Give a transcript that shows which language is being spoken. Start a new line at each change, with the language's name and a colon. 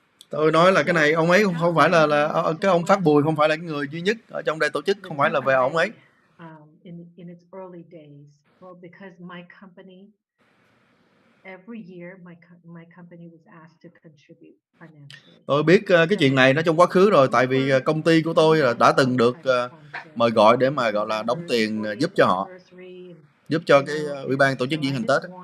Vietnamese: Tôi nói là cái này ông ấy không phải là cái ông Phát Bùi không phải là cái người duy nhất ở trong đây tổ chức, không phải là về ông ấy.
English: In its early days, well, because my company every year my company was asked to contribute financially.
Vietnamese: Tôi biết cái chuyện này nó trong quá khứ rồi, tại vì công ty của tôi đã từng được mời gọi để mà gọi là đóng tiền giúp cho họ, giúp cho cái ủy ban tổ chức diễn hành Tết.